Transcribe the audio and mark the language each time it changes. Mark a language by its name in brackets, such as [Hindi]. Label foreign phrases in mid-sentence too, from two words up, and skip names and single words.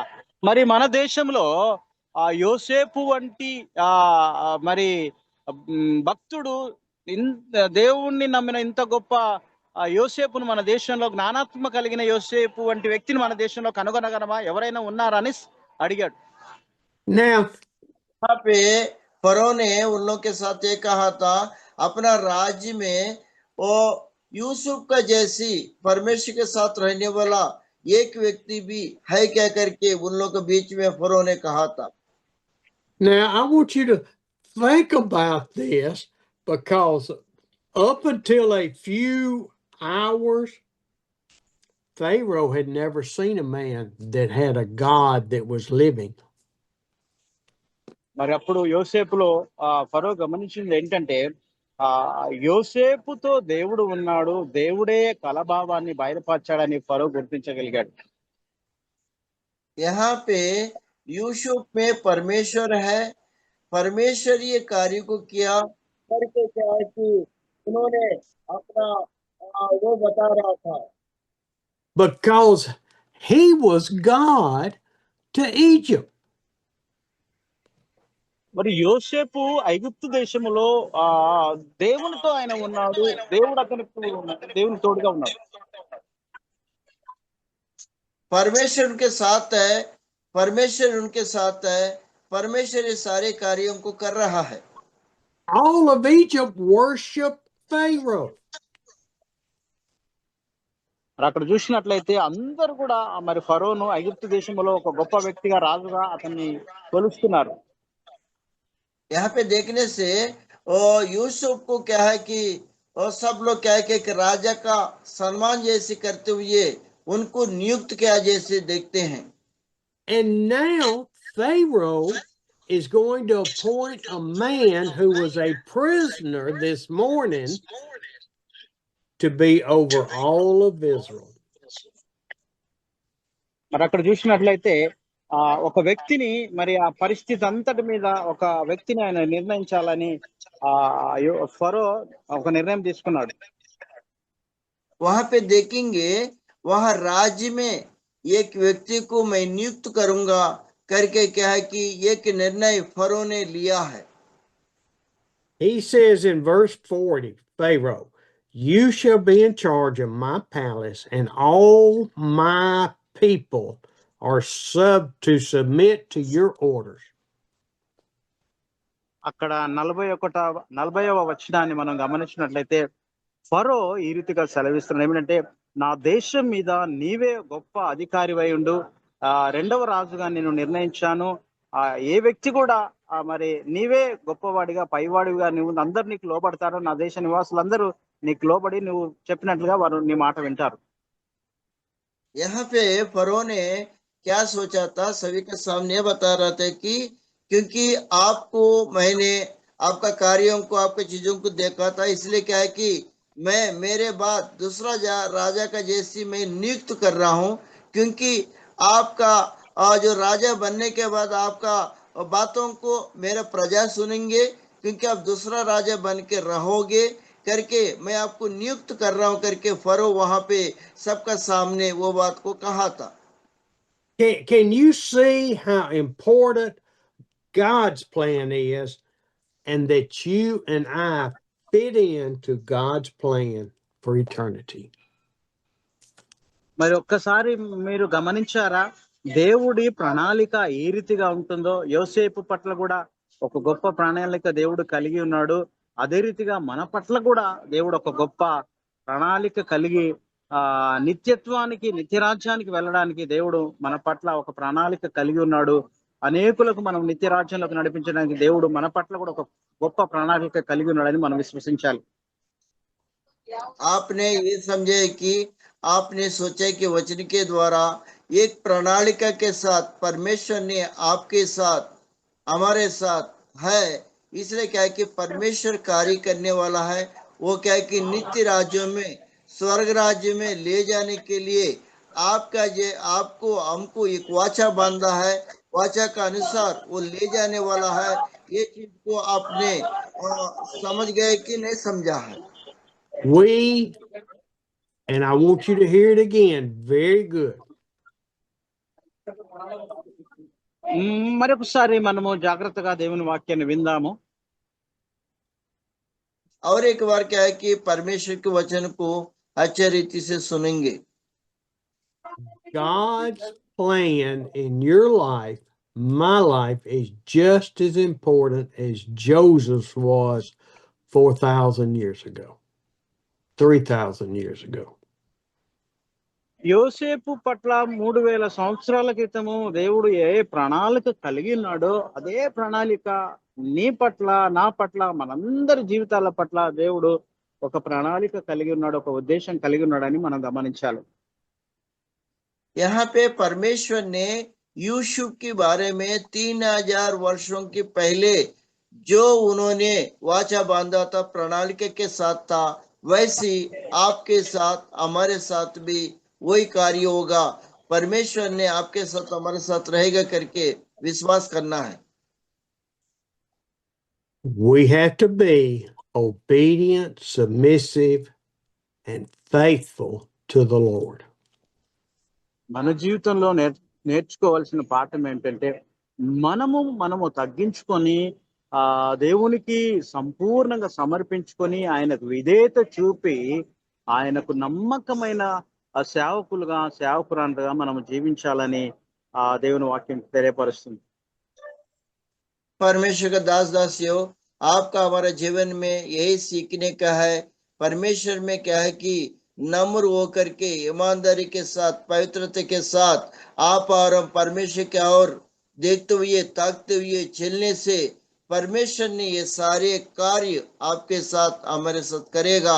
[Telugu] మరి మన దేశంలో యోసేపు వంటి మరి భక్తుడు, దేవుణ్ణి నమ్మిన ఇంత గొప్ప యోసేపును మన దేశంలో, జ్ఞానాత్మ కలిగిన యోసేపు వంటి వ్యక్తిని మన దేశంలో కనుగొనగలమా? ఎవరైనా ఉన్నారా అని అడిగాడు. Now, [Hindi] यहाँ पे फरो ने उन लोग के साथ ये कहा था, अपना राज्य में वो यूसुफ का जैसी परमेश्वर के साथ रहने वाला एक व्यक्ति भी है क्या करके उन लोग के बीच में फरो ने कहा था. [English] Now I want you to think about this, because up until a few hours, Pharaoh had never seen a man that had a God that was living. [Telugu] మరి అప్పుడు యోసేపులో ఫరో గమనించింది ఏంటంటే యోసేపుతో దేవుడు ఉన్నాడు, దేవుడే కలభావాన్ని బయలుపరచాడని ఫరో గుర్తించగలిగాడు. [Hindi] यहाँ पे यूसुफ में परमेश्वर है, परमेश्वर ये कार्य को किया करके क्या है कि उन्होंने अपना वो बता रहा था. [English] Because he was God to Egypt. [Telugu] మరి యోసేపు ఐగుప్తు దేశంలో దేవునితో ఆయన ఉన్నాడు, దేవుడు అతనికి దేవుని తోడుగా ఉన్నాడు. [Hindi] परमेश्वर उनके साथ है, परमेश्वर ये सारे कार्यों को कर रहा है. [English] All of Egypt worshiped Pharaoh. [Telugu] అక్కడ చూసినట్లయితే అందరూ కూడా మరి ఫరోను ఐగుప్తు దేశంలో ఒక గొప్ప వ్యక్తిగా, రాజుగా అతన్ని కొలుస్తున్నారు. [Hindi] यहाँ पे देखने से यूसुफ को क्या है कि सब लोग क्या है कि राजा का सम्मान जैसे करते हुए उनको नियुक्त किया जैसे देखते हैं. [English] And now Pharaoh is going to appoint a man who was a prisoner this morning to be over all of Israel. [Telugu] మరి అక్కడ చూసినట్లయితే ఒక వ్యక్తిని, మరి ఆ పరిస్థితి అంతటి మీద ఒక వ్యక్తిని ఆయన నిర్ణయించాలని ఫరో ఒక నిర్ణయం తీసుకున్నాడు. [Hindi] वहां पे देखेंगे, वहां राज्य में एक व्यक्ति को मैं नियुक्त करूंगा करके क्या है कि एक निर्णय फरो ने लिया है. [English] He says in verse 40, Pharaoh, you shall be in charge of my palace, and all my people are to submit to your orders. [Telugu] అక్కడ 40వ వచనాన్ని మనం గమనించినట్లయితే ఫరో ఈ రీతిగా సెలవిస్తున్నాడు. ఏమిటంటే, నా దేశం మీద నీవే గొప్ప అధికారివై ఉండు, రెండవ రాజుగా నేను నిర్ణయించాను. ఏ వ్యక్తి కూడా మరి నీవే గొప్పవాడిగా పైవాడిగా నువ్వు అందరు నీకు లోబడతారు, నా దేశ నివాసులందరూ నీకు లోబడి నువ్వు చెప్పినట్లుగా వారు నీ మాట వింటారు. [Hindi] यहाँ पे फरो ने क्या सोचा था, सभी के सामने बता रहा था कि क्योंकि आपको मैंने आपका कार्यों को आपके चीजों को देखा था, इसलिए क्या है कि मैं मेरे बाद दूसरा राजा का जैसी मैं नियुक्त कर रहा हूँ, क्योंकि आपका जो राजा बनने के बाद आपका बातों को मेरा प्रजा सुनेंगे, क्योंकि आप दूसरा राजा बन के रहोगे करके मैं आपको नियुक्त कर रहा हूं करके फरो वहां पे सबका सामने वो बात को कहा था। [English] Can you see how important God's plan is, and that you and I fit into God's plan for eternity? [Telugu] మరి ఒక్కసారి మీరు గమనించారా, దేవుడి ప్రణాళిక ఏ రీతిగా ఉంటుందో? యోసేపు పట్ల కూడా ఒక గొప్ప ప్రణాళిక దేవుడు కలిగి ఉన్నాడు. అదే రీతిగా మన పట్ల కూడా దేవుడు ఒక గొప్ప ప్రణాళిక కలిగి నిత్యత్వానికి నిత్యరాజ్యానికి వెళ్ళడానికి దేవుడు మన పట్ల ఒక ప్రణాళిక కలిగి ఉన్నాడు. అనేకులకు మనం నిత్యరాజ్యంలోకి నడిపించడానికి దేవుడు మన పట్ల కూడా ఒక గొప్ప ప్రణాళిక కలిగి ఉన్నాడని మనం విశ్వసించాలి. [Hindi] आपने ये समझे कि आपने सोचा कि वचन के द्वारा एक प्रणालिका के साथ परमेश्वर ने आपके साथ हमारे साथ है, इसलिए क्या है कि परमेश्वर कार्य करने वाला है। वो क्या है कि नित्य राज्यों में स्वर्ग राज्य में ले जाने के लिए आपका ये आपको हमको एक वाचा बांधा है, वाचा का अनुसार वो ले जाने वाला है। ये चीज को आपने समझ गए कि नहीं समझा है? [English] We, and I want you to hear it again, very good. [Telugu] మరొకసారి మనము జాగ్రత్తగా దేవుని వాక్యాన్ని విందాము. [Hindi] और एक बार क्या है कि परमेश्वर के वचन को अच्छे रीति से सुनेंगे। [English] God's plan in your life, my life, is just as important as Joseph's was 4,000 years ago, 3,000 years ago. [Telugu] యోసేపు పట్ల 3000 సంవత్సరాల క్రితము దేవుడు ఏ ప్రణాళిక కలిగి ఉన్నాడో అదే ప్రణాళిక నీ పట్ల నా పట్ల మనందరి జీవితాల పట్ల దేవుడు ఒక ప్రణాళిక కలిగి ఉన్నాడు, ఒక ఉద్దేశం కలిగి ఉన్నాడని మనం గమనించాలి. [Hindi] यहाँ पे परमेश्वर ने यूसुफ के बारे में 3000 वर्षों के पहले जो उन्होंने वाचा बांधा था, प्रणालिका के साथ था, वैसे आपके साथ हमारे साथ भी वही कार्य होगा। परमेश्वर ने आपके साथ हमारे साथ रहेगा करके विश्वास करना है। [English] We have to be obedient, submissive, and faithful to the Lord. [Telugu] మన జీవితంలో నేర్చుకోవాల్సిన పాఠం ఏంటంటే మనము తగ్గించుకొని దేవునికి సంపూర్ణంగా సమర్పించుకొని ఆయనకు విధేయత చూపి ఆయనకు నమ్మకమైన సేవకురాండగా మనం జీవించాలని దేవుని వాక్యం తెలియపరుస్తుంది. [Hindi] परमेश्वर का दास दासियों, आपका हमारे जीवन में यही सीखने का है। परमेश्वर में क्या है कि नम्र होकर के ईमानदारी के साथ पवित्रता के साथ आप और हम परमेश्वर की ओर देखते हुए ताकते हुए चलने से परमेश्वर ने ये सारे कार्य आपके साथ हमारे साथ करेगा।